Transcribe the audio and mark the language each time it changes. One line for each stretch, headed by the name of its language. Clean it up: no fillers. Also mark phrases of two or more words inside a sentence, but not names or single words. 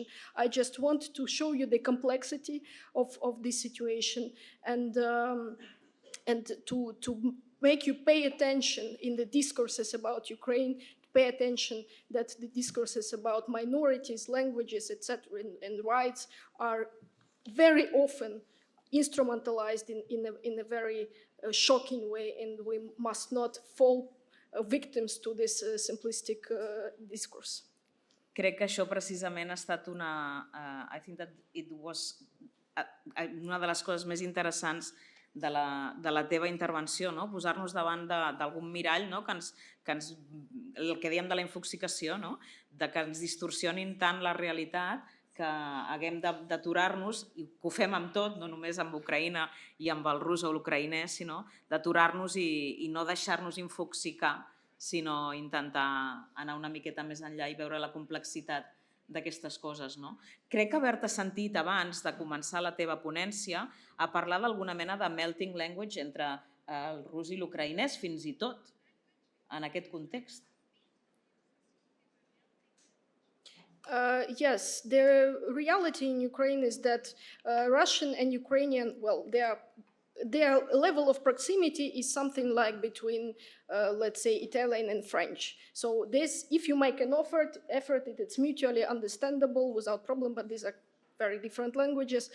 English: I just want to show you the complexity of this situation and to make you pay attention in the discourses about Ukraine, pay attention that the discourses about minorities, languages, etc., and rights are very often instrumentalized in a very shocking way, and we must not fall victims to this simplistic discourse.
Catalan: Crec que això precisament ha estat
English: I think that it was
Catalan: una de les coses més interessants de la teva intervenció, no? Posar-nos davant d'algun mirall, no? El que dèiem de la infoxicació, no? De que ens distorsionin tant la realitat que haguem d'aturar-nos, i que ho fem amb tot, no només amb Ucraïna i amb el rus o l'ucraïnès, sinó d'aturar-nos i no deixar-nos infoxicar, sinó intentar anar una miqueta més enllà i veure la complexitat d'aquestes coses. Crec haver-te sentit abans de començar la teva ponència a parlar d'alguna mena de
English: melting language
Catalan: entre el rus i l'ucraïnès, fins i tot, en aquest context.
English: Yes, the reality in Ukraine is that Russian and Ukrainian, well, their level of proximity is something like between, let's say, Italian and French. So this, if you make an effort, it's mutually understandable without problem, but these are very different languages.